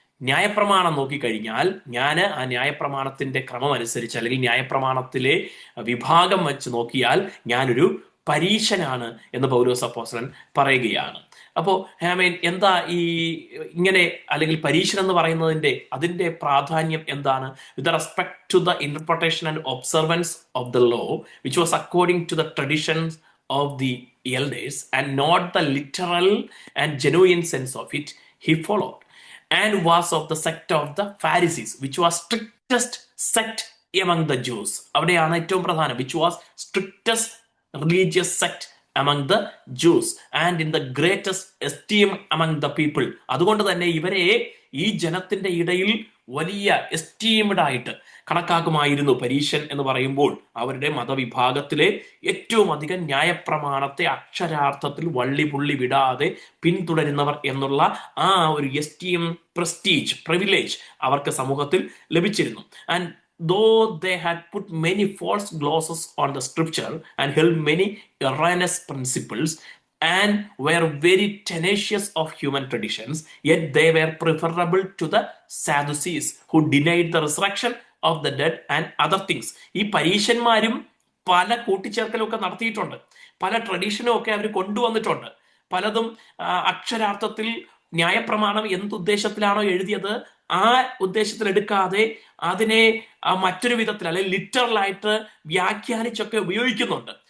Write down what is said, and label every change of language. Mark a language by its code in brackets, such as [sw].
[ml] ന്യായപ്രമാണം നോക്കിക്കഴിഞ്ഞാൽ ഞാൻ ആ ന്യായപ്രമാണത്തിന്റെ ക്രമം അനുസരിച്ച് അല്ലെങ്കിൽ ന്യായപ്രമാണത്തിലെ വിഭാഗം വെച്ച് നോക്കിയാൽ ഞാനൊരു പരീശനാണ് എന്ന് പൗലോസ് അപ്പോസ്തലൻ പറയുകയാണ്. അപ്പോ ആമേൻ, എന്താ ഈ ഇങ്ങനെ അല്ലെങ്കിൽ പരീശൻ എന്ന് പറയുന്നതിന്റെ അതിന്റെ പ്രാധാന്യം എന്താണ്? [en] With respect to the interpretation and observance of the law which was according to the traditions of the elders and not the literal and genuine sense of it, he followed and was of the sect of the Pharisees, which was strictest sect among the Jews. [ml] അവിടെയാണ് ഏറ്റവും പ്രധാനം, [en] which was strictest religious sect among the Jews and in the greatest esteem among the people. [ml] അതുകൊണ്ട് തന്നെ ഇവരെ ഈ ജനത്തിന്റെ ഇടയിൽ വലിയ എസ്റ്റീംഡ് ആയിട്ട് കണക്കാക്കുമായിരുന്നു. പരീശൻ എന്ന് പറയുമ്പോൾ അവരുടെ മതവിഭാഗത്തിലെ ഏറ്റവും അധികം ന്യായപ്രമാണത്തെ അക്ഷരാർത്ഥത്തിൽ വള്ളിപുള്ളി വിടാതെ പിന്തുടരുന്നവർ എന്നുള്ള ആ ഒരു എസ്റ്റീം, പ്രസ്റ്റീജ്, പ്രിവിലേജ് അവർക്ക് സമൂഹത്തിൽ ലഭിച്ചിരുന്നു. [en] And though they had put many false glosses on the scripture and held many erroneous principles and were very tenacious of human traditions, yet they were preferable to the Sadducees who denied the resurrection of the dead and other things. [ml] ഈ പരീശന്മാരും പല കൂട്ടിച്ചേർക്കലും ഒക്കെ നടത്തിയിട്ടുണ്ട്, പല ട്രഡീഷനും ഒക്കെ അവർ കൊണ്ടുവന്നിട്ടുണ്ട്. പലതും അക്ഷരാർത്ഥത്തിൽ ന്യായപ്രമാണം എന്തുദ്ദേശത്തിലാണോ എഴുതിയത് ആ ഉദ്ദേശത്തിൽ എടുക്കാതെ അതിനെ മറ്റൊരു വിധത്തിൽ അല്ലെങ്കിൽ ലിറ്ററലായിട്ട് വ്യാഖ്യാനിച്ചൊക്കെ ഉപയോഗിക്കുന്നുണ്ട്.